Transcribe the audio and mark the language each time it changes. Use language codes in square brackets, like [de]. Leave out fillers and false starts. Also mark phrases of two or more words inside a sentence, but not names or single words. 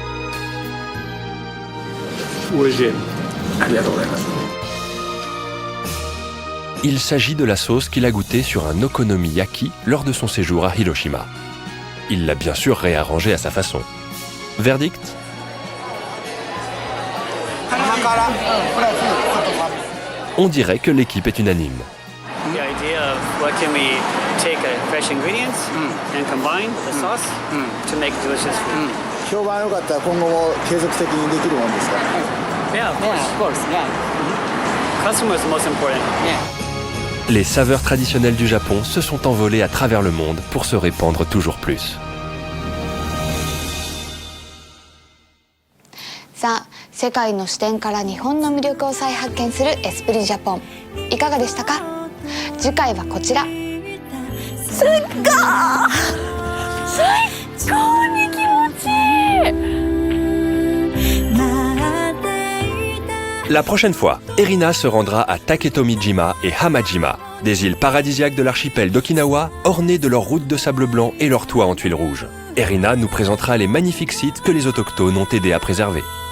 [fr] Il s'agit de la sauce qu'il a goûtée sur un okonomiyaki lors de son séjour à Hiroshima. Il l'a bien sûr réarrangée à sa façon. Verdict ? On dirait que l'équipe est unanime. [en] The idea of what can we take fresh ingredients and combine the sauce to make delicious food. [ja] 評判良かったら今後も継続的にできるもんですか? [en] Yeah, of course. Yeah. Customer is the most important. [fr] Les saveurs traditionnelles du Japon se sont envolées à travers le monde pour se répandre toujours plus. [ja] さあ、世界の視点から日本の魅力を再発見するエスプリジャポン、いかがでしたか？次回はこちら。最高に気持ちいい。 [fr] La prochaine fois, Erina se rendra à Taketomijima et Hamajima, des îles paradisiaques de l'archipel d'Okinawa, ornées de leurs routes de sable blanc et leurs toits en tuiles rouges. Erina nous présentera les magnifiques sites que les autochtones ont aidé à préserver.